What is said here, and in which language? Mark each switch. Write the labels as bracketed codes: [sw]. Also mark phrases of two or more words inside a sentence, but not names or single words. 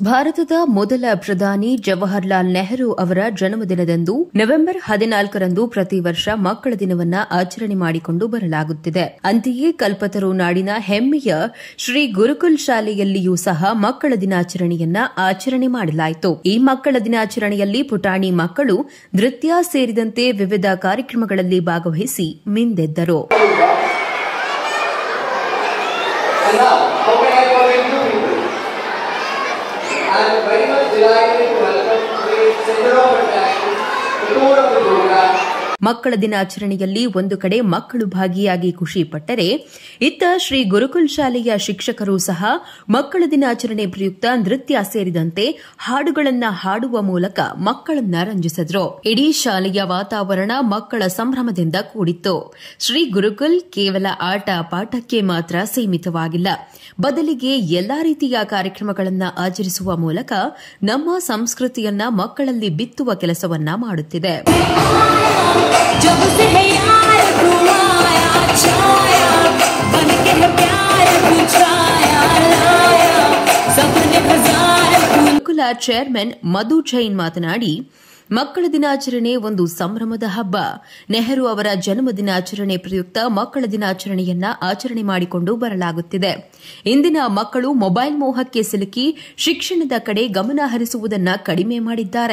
[kn] ಭಾರತದ ಮೊದಲ ಪ್ರಧಾನಿ ಜವಾಹರ್ಲಾಲ್ ನೆಹರು ಅವರ ಜನ್ಮದಿನದಂದು ನವೆಂಬರ್ 14ರಂದು ಪ್ರತಿ ವರ್ಷ ಮಕ್ಕಳ ದಿನವನ್ನ ಆಚರಣೆ ಮಾಡಿಕೊಂಡು ಬರಲಾಗುತ್ತಿದೆ. ಅಂತೆಯೇ ಕಲ್ಪತರು ನಾಡಿನ ಹೆಮ್ಮೆಯ ಶ್ರೀ ಗುರುಕುಲ್ ಶಾಲೆಯಲ್ಲಿಯೂ ಸಹ ಮಕ್ಕಳ ದಿನಾಚರಣೆಯನ್ನ ಆಚರಣೆ ಮಾಡಲಾಯಿತು. ಈ ಮಕ್ಕಳ ದಿನಾಚರಣೆಯಲ್ಲಿ ಪುಟಾಣಿ ಮಕ್ಕಳು ನೃತ್ಯ ಸೇರಿದಂತೆ ವಿವಿಧ ಕಾರ್ಯಕ್ರಮಗಳಲ್ಲಿ ಭಾಗವಹಿಸಿ ಮಿಂದೆದ್ದರು. [en] I am very much delighted to welcome today's center of attraction, the core of the program. [kn] ಮಕ್ಕಳ ದಿನಾಚರಣೆಯಲ್ಲಿ ಒಂದು ಕಡೆ ಮಕ್ಕಳು ಭಾಗಿಯಾಗಿ ಖುಷಿ ಪಟ್ಟರೆ, ಇತ್ತ ಶ್ರೀ ಗುರುಕುಲ್ ಶಾಲೆಯ ಶಿಕ್ಷಕರು ಸಹ ಮಕ್ಕಳ ದಿನಾಚರಣೆ ಪ್ರಯುಕ್ತ ನೃತ್ಯ ಸೇರಿದಂತೆ ಹಾಡುಗಳನ್ನು ಹಾಡುವ ಮೂಲಕ ಮಕ್ಕಳನ್ನ ರಂಜಿಸಿದ್ರು. ಇಡೀ ಶಾಲೆಯ ವಾತಾವರಣ ಮಕ್ಕಳ ಸಂಭ್ರಮದಿಂದ ಕೂಡಿತ್ತು. ಶ್ರೀ ಗುರುಕುಲ್ ಕೇವಲ ಆಟ ಪಾಠಕ್ಕೆ ಮಾತ್ರ ಸೀಮಿತವಾಗಿಲ್ಲ, ಬದಲಿಗೆ ಎಲ್ಲಾ ರೀತಿಯ ಕಾರ್ಯಕ್ರಮಗಳನ್ನು ಆಚರಿಸುವ ಮೂಲಕ ನಮ್ಮ ಸಂಸ್ಕೃತಿಯನ್ನ ಮಕ್ಕಳಲ್ಲಿ ಬಿತ್ತುವ ಕೆಲಸವನ್ನ ಮಾಡುತ್ತಿದೆ. [hi] जब से है यार घुमाया छाया बन के है प्यार बुझाया लाया सबने हजार [kn] ಗುರುಕುಲ ಚೇರ್ಮನ್ ಮಧು ಜೈನ್ ಮಾತನಾಡಿ, ಮಕ್ಕಳ ದಿನಾಚರಣೆ ಒಂದು ಸಂಭ್ರಮದ ಹಬ್ಬ. ನೆಹರು ಅವರ ಜನ್ಮ ದಿನಾಚರಣೆ ಪ್ರಯುಕ್ತ ಮಕ್ಕಳ ದಿನಾಚರಣೆಯನ್ನ ಆಚರಣೆ ಮಾಡಿಕೊಂಡು ಬರಲಾಗುತ್ತಿದೆ. ಇಂದಿನ ಮಕ್ಕಳು ಮೊಬೈಲ್ ಮೋಹಕ್ಕೆ ಸಿಲುಕಿ ಶಿಕ್ಷಣದ ಕಡೆ ಗಮನ ಹರಿಸುವುದನ್ನ ಕಡಿಮೆ ಮಾಡಿದ್ದಾರೆ.